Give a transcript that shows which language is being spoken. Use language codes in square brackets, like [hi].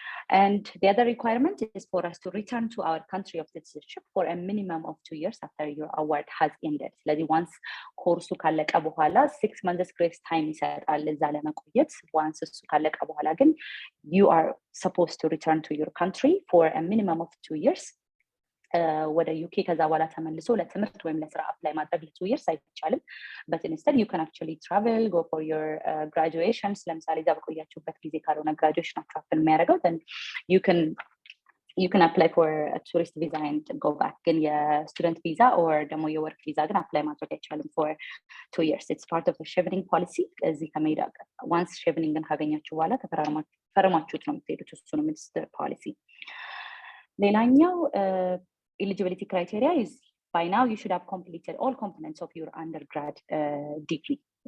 [en] And the other requirement is for us to return to our country of citizenship for a minimum of 2 years after your award has ended. [am] ስለዚህ [en] once [am] ኮርሱ ካለቀ በኋላ [en] 6 months grace time [am] ይሰጣል እዛ ለመቆየት። [en] once [am] እሱ ካለቀ በኋላ ግን [en] you are supposed to return to your country for a minimum of 2 years. [am] ወደ ዩኬ ከዛ በኋላ ተመልሶ ለትምህርት ወይም ለስራ አፕላይ ማድረግ ለ2 years አይቻልም። [en] but instead you can actually travel, go for your graduations. [am] ለምሳሌ እዛ በቆያችሁበት ጊዜ ካልሆነ [en] graduationaችሁ happen የሚያደርገው then you can apply for a tourist visa and go back. [am] ግን የstudent visa or ደግሞ የwork visa ግን apply ማድረግ አይቻልም [en] for 2 years. It's part of the Chevening policy. [am] እዚህ ከመሄድ once Chevening ግን ካገኛችሁ በኋላ ተፈራርማችሁት ነው የምትሄዱት። እሱ ነው ሚኒስትር ፖሊሲ። ሌላኛው [en] eligibility criteria is by now you should have completed all components of your undergrad degree.